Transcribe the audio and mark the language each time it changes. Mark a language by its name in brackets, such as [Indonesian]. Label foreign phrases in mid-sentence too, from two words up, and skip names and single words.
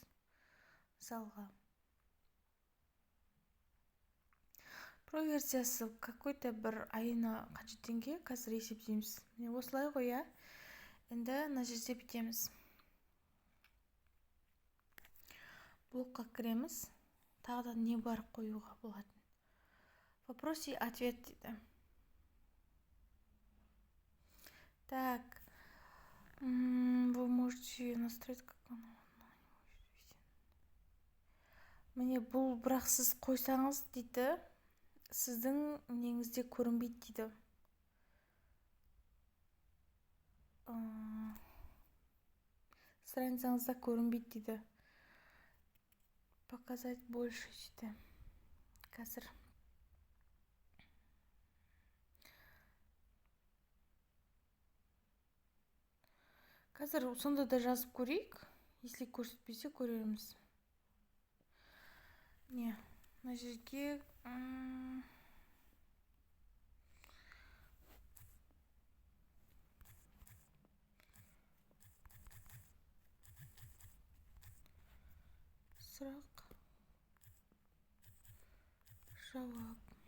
[Kazakh] Мысалға, Pro версиясы какой-то бір айына қанша теңге, қазір есептейміз. Міне осылай ғой, я. Енді мына жерде бітеміз. Блокқа кіреміз. Тағы да не бар қоюға болады. [Russian] Вопрос и ответ дейді. Так, вы можете настроить, как оно. [Kazakh] Міне бұл бірақ сіз қойсаңыз дейді, сіздің неңізде көрінбейді дейді. Страницаңызда көрінбейді дейді. [Russian] Показать больше дейді. [Kazakh] Қазір. Қазір сонда да жазып көрейік. Если көрсетпесе көреміз. Не, мына жерге сұрақ, жауап.